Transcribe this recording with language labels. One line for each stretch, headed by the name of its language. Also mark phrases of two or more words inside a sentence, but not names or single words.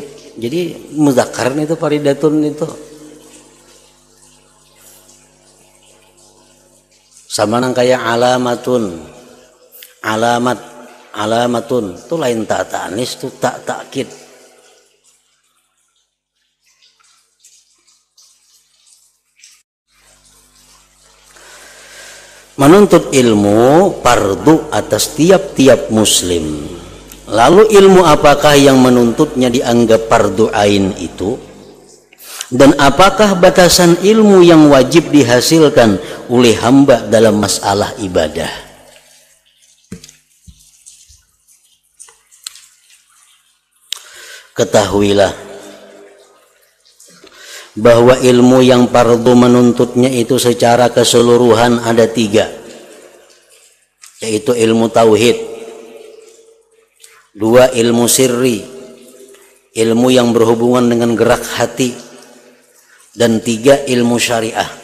Indonesian: Jadi muzakkar itu faridatun itu. Sama nang kayak alamatun. Alamatun itu lain tak ta'nis, itu tak ta'kid. Menuntut ilmu fardu atas tiap-tiap muslim. Lalu ilmu apakah yang menuntutnya dianggap fardu ain itu? Dan apakah batasan ilmu yang wajib dihasilkan oleh hamba dalam masalah ibadah? Ketahuilah bahwa ilmu yang fardu menuntutnya itu secara keseluruhan ada 3, yaitu ilmu tauhid, 2 ilmu sirri, ilmu yang berhubungan dengan gerak hati, dan 3 ilmu syariah.